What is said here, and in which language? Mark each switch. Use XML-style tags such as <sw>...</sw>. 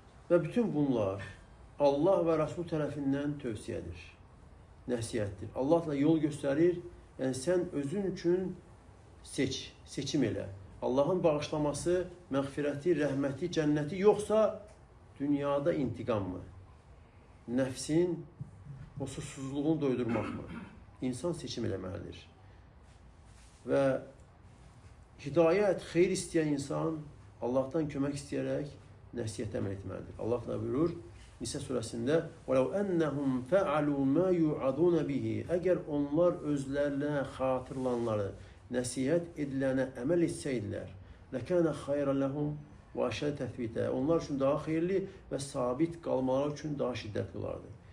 <az>Və bütün bunlar Allah və Rasul tərəfindən tövsiyədir, nəsiyyətdir. Allah da yol göstərir, yəni sən özün üçün seçim elə. Allahın bağışlaması, məğfirəti, rəhməti, cənnəti yoxsa dünyada intiqam mı? Nəfsin o susuzluğunu doydurmaq mı? İnsan seçim eləməlidir. Və hidayət, xeyir istəyən insan Allahdan kömək istəyərək nəsihətə əməl etməlidir. Allah da buyurur Nisə surəsində</az> <ar>وَلَوْ أَنَّهُمْ فَعَلُوا مَا يُعَدُونَ بِهِ</ar> <az>Əgər onlar özlərinə xatırlanları, nəsihət edilənə əməl etsəydilər</az> <ar>لَكَانَ خَيْرًا لَهُمْ وَأَشَدَّ تَثْبِيتًا</ar> <az>Onlar üçün daha xeyirli və sabit qalmaları üçün daha şiddətli olardı.</az>